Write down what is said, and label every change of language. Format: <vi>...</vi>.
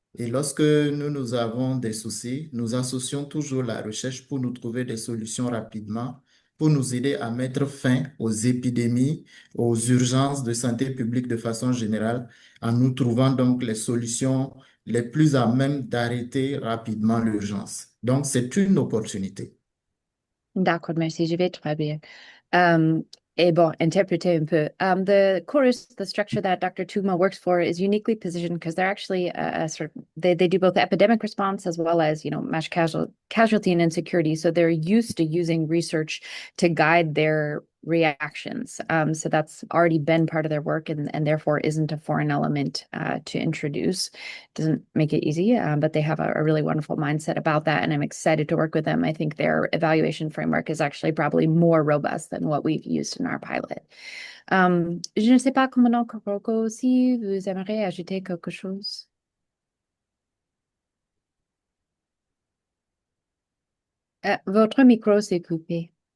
<fr>Et lorsque nous avons des soucis, nous associons toujours la recherche pour nous trouver des solutions rapidement, pour nous aider à mettre fin aux épidémies, aux urgences de santé publique de façon générale, en nous trouvant donc les solutions les plus à même d'arrêter rapidement l'urgence. Donc, c'est une opportunité. D'accord, merci, je vais traduire. Et bon, interpréter un peu.</fr> <en>The chorus, the structure that Dr. Tugma works for is uniquely positioned because they're actually a sort of, they do both epidemic response as well as, mass casualty and insecurity. So they're used to using research to guide their reactions. So that's already been part of their work and therefore isn't a foreign element to introduce. Doesn't make it easy, but they have a really wonderful mindset about that, and I'm excited to work with them. I think their evaluation framework is actually probably more robust than what we've used in our pilot.</en> <fr>Je ne sais pas, Commandant Koroko, si vous aimeriez ajouter quelque chose. Votre micro s'est coupé.</fr>